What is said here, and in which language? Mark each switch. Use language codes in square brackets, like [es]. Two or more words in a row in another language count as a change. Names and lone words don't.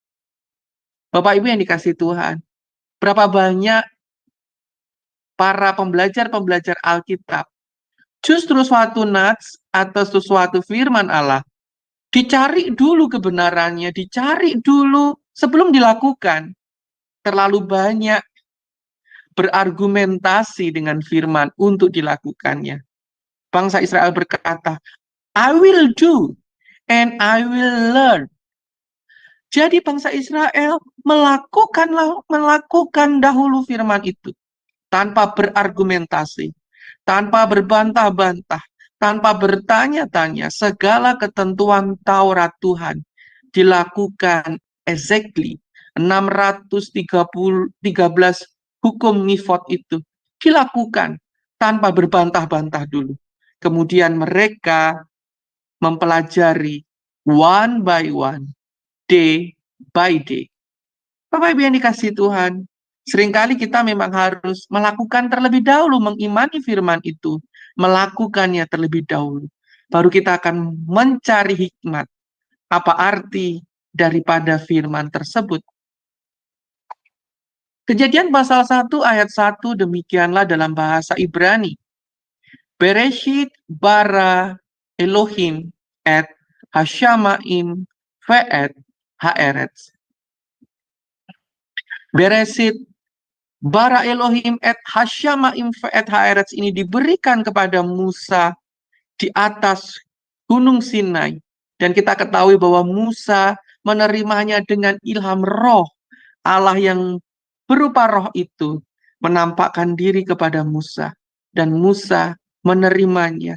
[id] Bapak Ibu yang dikasihi Tuhan, berapa banyak para pembelajar-pembelajar Alkitab Justru suatu nats atau sesuatu firman Allah dicari dulu kebenarannya, dicari dulu sebelum dilakukan. Terlalu banyak berargumentasi dengan firman untuk dilakukannya. Bangsa Israel berkata, [en] I will do and I will learn. [id] Jadi bangsa Israel melakukan dahulu firman itu tanpa berargumentasi, tanpa berbantah-bantah, tanpa bertanya-tanya. Segala ketentuan Taurat Tuhan dilakukan exactly 613 hukum Mifot itu dilakukan tanpa berbantah-bantah dulu. Kemudian mereka mempelajari [en] one by one, day by day. [id] Bapak Ibu yang dikasihi Tuhan, seringkali kita memang harus melakukan terlebih dahulu, mengimani firman itu, melakukannya terlebih dahulu. Baru kita akan mencari hikmat, apa arti daripada firman tersebut. Kejadian pasal 1 ayat 1 demikianlah dalam bahasa Ibrani. [he] בראשית ברא אלוהים את השמים ואת הארץ. בראשית ברא אלוהים את השמים ואת הארץ [id] ini diberikan kepada Musa di atas Gunung Sinai. Dan kita ketahui bahwa Musa menerimanya dengan ilham roh. Allah yang berupa roh itu menampakkan diri kepada Musa. Dan Musa menerimanya.